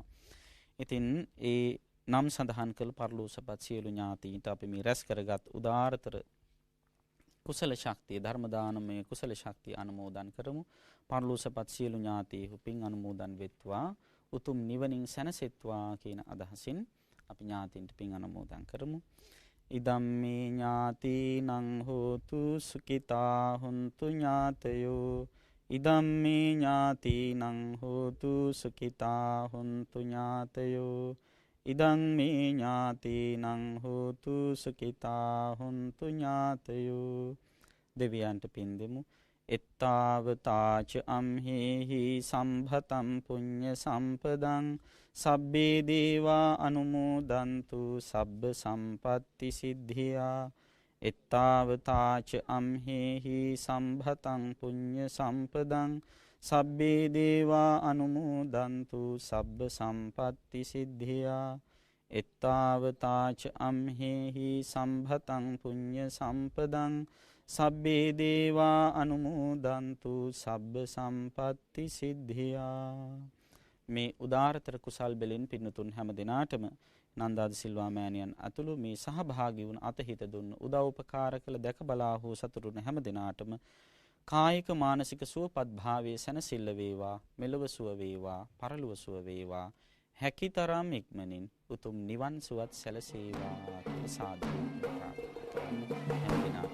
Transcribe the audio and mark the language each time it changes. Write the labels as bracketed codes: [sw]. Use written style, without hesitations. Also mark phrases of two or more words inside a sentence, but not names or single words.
[si] ඉතින් ඒ නම් සඳහන් කළ පරලෝසපත් සියලු ඥාතීන්ට අපි මේ රැස් කරගත් උදාාරතර කුසල ශක්තිය ධර්ම දානමය කුසල ශක්තිය අනුමෝදන් කරමු. පරලෝසපත් සියලු ඥාතීහු පින් අනුමෝදන් වෙත්වා උතුම් නිවනින් සැනසෙත්වා කියන අදහසින් අපි ඥාතීන්ට පින් අනුමෝදන් කරමු. [pi] ඉදම්මේ ඥාතීනං හෝතු සුඛිතා හුන්තු ඥාතයෝ ඉදම්මේ ඥාතීනං හෝතු සුඛිතා හුන්තු ඥාතයෝ ඉදම්මේ ඥාතීනං හෝතු සුඛිතා හුන්තු ඥාතයෝ. [si] දෙවියන්ට පින් දෙමු. [pi] එත්තාවතාච අම්හෙහි සම්භතම් පුඤ්ඤ සම්පදං සබ්බේ දේවා අනුමෝදන්තු සබ්බ සම්පත්ති සිද්ධියා. එත්තාවතාච අම්හෙහි සම්භතං පුඤ්ඤ සම්පදං සබ්බේ දේවා අනුමෝදන්තු සබ්බ සම්පත්ති සිද්ධියා. එත්තාවතාච අම්හෙහි සම්භතං පුඤ්ඤ සම්පදං සබ්බේ දේවා අනුමෝදන්තු සබ්බ සම්පත්ති සිද්ධියා. [si] මේ උදාාරතර කුසල් බෙලින් පින්නතුන් හැම දිනාටම නන්දාද සිල්වා මෑණියන් අතුළු මේ සහභාගී වුණ අතහිත දුන්න උදව් උපකාර කළ දැක බලා හෝ සතුටුන හැම දිනාටම කායික මානසික සුවපත් භාවයේ සැනසෙල්ල වේවා, මෙලොව සුව වේවා, පරලොව සුව වේවා, හැකිතරම් ඉක්මනින් උතුම් නිවන් සුවත් සැලසේවා කියලා සාදු ප්‍රාර්ථනා කරමු.